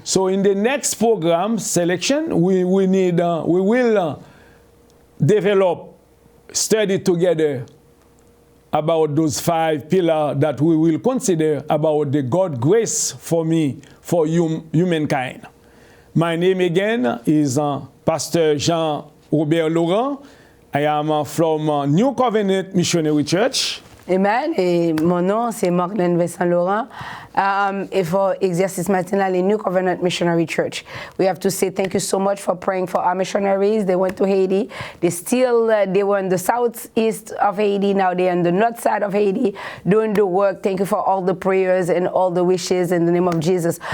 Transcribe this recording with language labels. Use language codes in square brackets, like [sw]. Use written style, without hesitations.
[en] So in the next program selection, we will develop, study together about those 5 pillars that we will consider about the God grace for me, for humankind. My name again is Pastor Jean-Robert Laurent. I am from New Covenant Missionary Church. Amen. [fr] Et mon nom, c'est Marlène Vincent Laurent. [en] Et for Exercice Matinal in New Covenant Missionary Church. We have to say thank you so much for praying for our missionaries. They went to Haiti. They were in the southeast of Haiti. Now they're on the north side of Haiti doing the work. Thank you for all the prayers and all the wishes in the name of Jesus.